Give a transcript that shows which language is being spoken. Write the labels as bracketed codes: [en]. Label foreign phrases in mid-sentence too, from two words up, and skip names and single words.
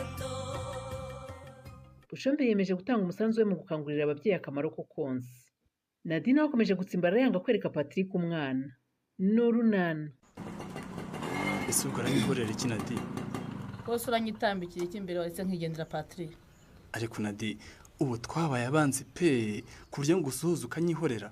[rn] Bushombe yemeje gutanga umusanzu we mu gukangurira abavyeyi akamaro ko konsa. Nadine wakomeje gutsimbarara yanga kwereka Patrick umwana n'urunana. [rw] Ese ubwo aranyihorera iki Nadine? Bose uranyitambikira iki imbere wahise nkigendera Patrick? Ariko Nadine ubu twabaye abanzi pe ku buryo ngo usuhuza ukanyihorera.